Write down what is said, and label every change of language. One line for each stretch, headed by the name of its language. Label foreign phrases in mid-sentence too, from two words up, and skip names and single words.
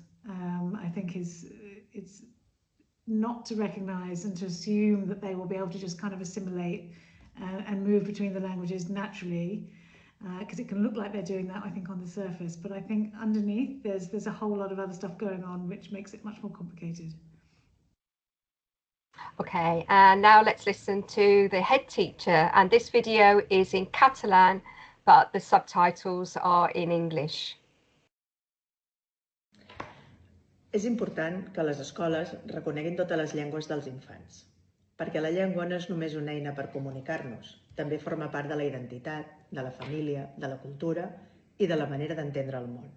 English: I think it's not to recognise and to assume that they will be able to just kind of assimilate and move between the languages naturally, because it can look like they're doing that, I think, on the surface, but I think underneath there's a whole lot of other stuff going on which makes it much more complicated. Okay, and now let's listen to the head teacher, and this video is in Catalan, but the subtitles are in English.
Catalan: És important que les escoles reconeguin totes les llengües dels infants, perquè la llengua no és només una eina per comunicar-nos, també forma part de la identitat, de la família, de la cultura i de la manera d'entendre el món.